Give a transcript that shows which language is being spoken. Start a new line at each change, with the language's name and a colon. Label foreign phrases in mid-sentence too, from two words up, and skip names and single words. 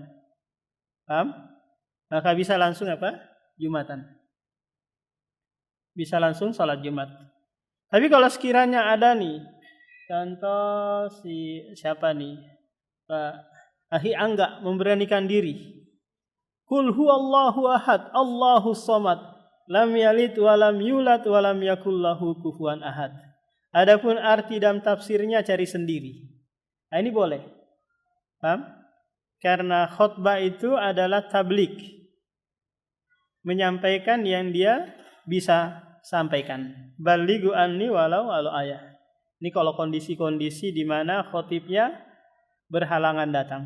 Indonesian: Paham? Maka bisa langsung Jumatan. Bisa langsung sholat Jumat. Tapi kalau sekiranya ada nih, contoh siapa nih? Pak Ahi Angga memberanikan diri.
Arabic: قل هو الله أحد، الله الصمد. لم يلد ولم يولد ولم يكن له كفوا أحد.
Indonesian: Adapun arti dan tafsirnya cari sendiri. Nah, ini boleh. Paham? Karena khutbah itu adalah tablik. Menyampaikan yang dia bisa sampaikan.
Arabic: بلغوا عني ولو آية.
Indonesian: Ini kalau kondisi-kondisi di mana khatibnya berhalangan datang.